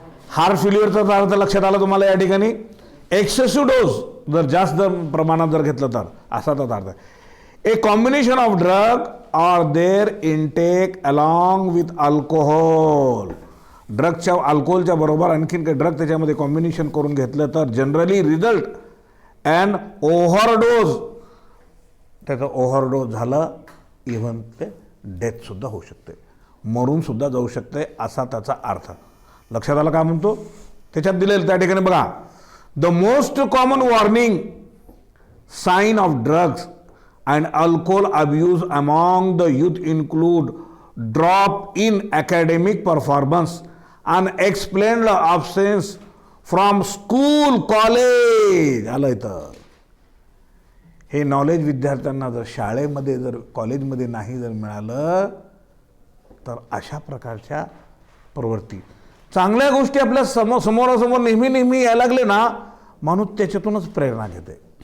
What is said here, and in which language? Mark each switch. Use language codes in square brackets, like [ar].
[mr] Heart फेल्युअरचा अर्थ लक्षात आला तुम्हाला या ठिकाणी. एक्सेसिव्ह डोस जर जास्त प्रमाणात जर घेतलं तर असा त्याचा अर्थ आहे. [en] A combination of drug or their intake along with alcohol. [mr] ड्रगच्या अल्कोहोलच्या बरोबर आणखीन काही ड्रग त्याच्यामध्ये कॉम्बिनेशन करून घेतलं तर [en] Generally result and overdose. [mr] त्याचं ओव्हरडोज झालं, इव्हन ते डेथसुद्धा होऊ शकते, मरूनसुद्धा जाऊ शकते, असा त्याचा अर्थ. लक्षात आलं काय म्हणतो त्याच्यात दिलेलं त्या ठिकाणी बघा. [en] The most common warning sign of drugs and alcohol abuse among the youth include drop in academic performance, unexplained absence from school, college. [mr] आलं इथं. हे नॉलेज विद्यार्थ्यांना जर शाळेमध्ये जर कॉलेजमध्ये नाही जर मिळालं तर अशा प्रकारच्या प्रवृत्ती, चांगल्या गोष्टी आपल्या समोरासमोर नेहमी यायला लागले ना, माणूस त्याच्यातूनच प्रेरणा घेते.